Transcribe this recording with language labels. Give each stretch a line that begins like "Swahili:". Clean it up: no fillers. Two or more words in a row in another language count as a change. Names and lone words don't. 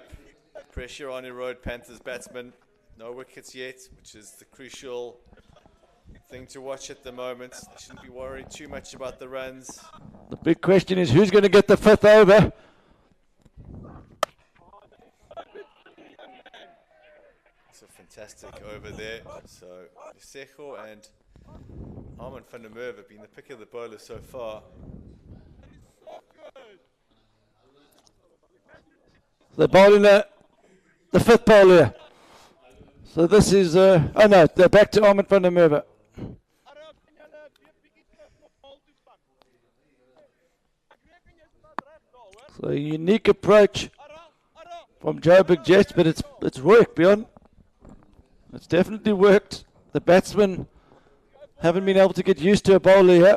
English: Pressure on Erode Panthers batsman. No wickets yet, which is the crucial thing to watch at the moment. They shouldn't be worried too much about the runs. The big question is who's going to get the fifth over? It's a fantastic over there. So Sejo and Armin van der Merwe have been the pick of the bowlers so far. They're bowling the fifth bowler. So this is, oh no, they're back to Armin van der Merwe. So a unique approach from Joburg Jets, but it's worked, Bjorn. It's definitely worked. The batsmen haven't been able to get used to a bowler here.